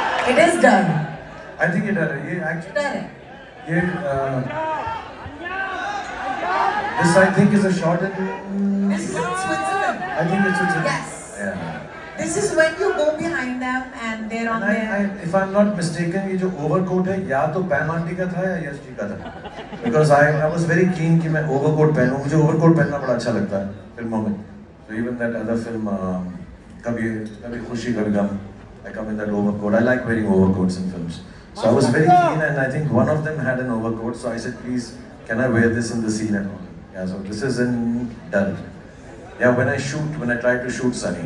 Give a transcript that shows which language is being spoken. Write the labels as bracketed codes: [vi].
[en] It is done. I think it is. Actually, Done. this I think is a shot in. This is in Switzerland. I think it's Switzerland. Yes. Yeah. This is when you go behind them and they're on their. If I'm not mistaken, [hi] ये जो overcoat है या तो पैम aunty का था या यश जी का था. [en] Because I was very keen [hi] कि मैं overcoat पहनूं. मुझे overcoat पहनना बड़ा अच्छा लगता है फिल्मों में. [en] So even that other film, Kabhi Khushi Kabhi Gham, I come in that overcoat. I like wearing overcoats in films. So I was very keen, and I think one of them had an overcoat. So I said, please, can I wear this in the scene at all? Yeah. So this is in Dal. Yeah. When I try to shoot Sunny.